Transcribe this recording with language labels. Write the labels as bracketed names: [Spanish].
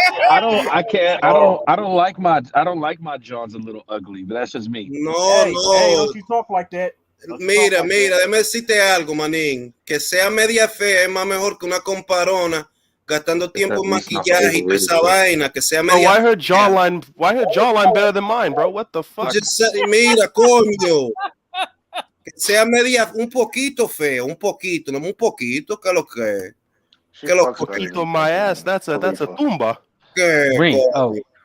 [English] I don't like my Johns a little ugly, but that's just me. No. Hey, don't you talk like that. [Spanish] Mira, déjame decirte algo, manín. Que sea media fea es más mejor que una comparona gastando tiempo en maquillaje y esa vaina. Que sea media. [English] Why her jawline better than mine, bro? What the fuck? Just [Spanish] mira, coño. Que sea media, un poquito feo, un poquito, no un poquito, que lo que. Que lo poquito [English] my ass. That's a tumba. Ring. Oh.